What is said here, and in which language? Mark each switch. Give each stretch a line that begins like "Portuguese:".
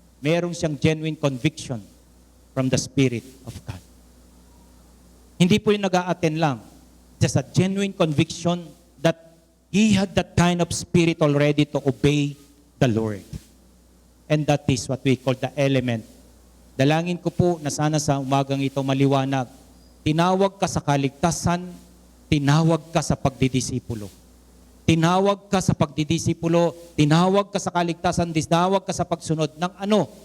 Filipino: Merong siyang
English: genuine conviction from the Spirit of God.
Filipino: Hindi po yung nag-a-attend lang.
English: Just a genuine conviction that he had that kind of spirit already to obey the Lord. And that is what we call the element.
Filipino: Dalangin ko po na sana sa umagang ito maliwanag. Tinawag ka sa kaligtasan, tinawag ka sa pagdidisipulo. Tinawag ka sa pagdidisipulo, tinawag ka sa kaligtasan, tinawag ka sa pagsunod ng ano?